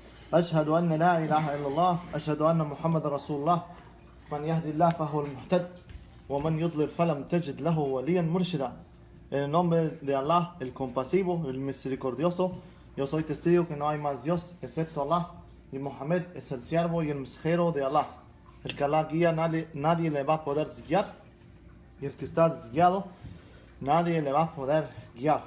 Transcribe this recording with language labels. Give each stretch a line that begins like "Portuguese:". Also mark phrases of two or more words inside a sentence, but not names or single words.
Arabic: أشهد أن لا إله إلا الله أشهد أن محمد رسول الله من يهدي الله فهو المهتد ومن يضلل فلم تجد له وليا مرشدا.
Spanish: En el nombre de Allah, el compasivo, el misericordioso, yo soy testigo que no hay más Dios excepto Allah, y Mohammed es el siervo y el mensajero de Allah. El que Allah guía, nadie le va a poder guiar, y el que está desguiado, nadie le va a poder guiar.